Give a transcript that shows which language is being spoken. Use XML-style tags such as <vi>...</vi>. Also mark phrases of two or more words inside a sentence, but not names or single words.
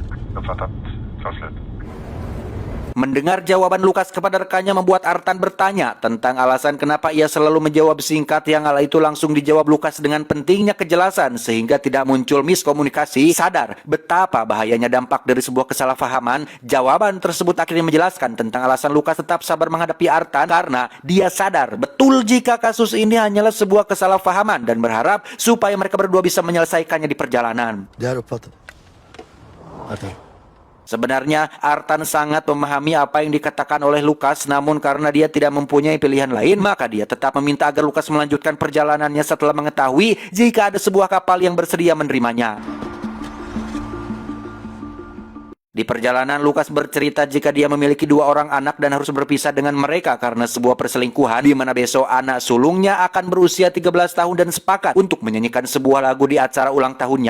<id>Mendengar jawaban Lukas kepada rekannya membuat Artan bertanya tentang alasan kenapa ia selalu menjawab singkat, yang hal itu langsung dijawab Lukas dengan pentingnya kejelasan sehingga tidak muncul miskomunikasi. Sadar betapa bahayanya dampak dari sebuah kesalahpahaman, jawaban tersebut akhirnya menjelaskan tentang alasan Lukas tetap sabar menghadapi Artan karena dia sadar betul jika kasus ini hanyalah sebuah kesalahpahaman dan berharap supaya mereka berdua bisa menyelesaikannya di perjalanan.</id> <sv>Det här uppfattat. Artan.</sv> <id>Sebenarnya Artan sangat memahami apa yang dikatakan oleh Lukas, namun karena dia tidak mempunyai pilihan lain, maka dia tetap meminta agar Lukas melanjutkan perjalanannya setelah mengetahui jika ada sebuah kapal yang bersedia menerimanya. Di perjalanan, Lukas bercerita jika dia memiliki 2 orang anak dan harus berpisah dengan mereka karena sebuah perselingkuhan, di mana besok anak sulungnya akan berusia 13 tahun dan sepakat untuk menyanyikan sebuah lagu di acara ulang tahunnya.</id>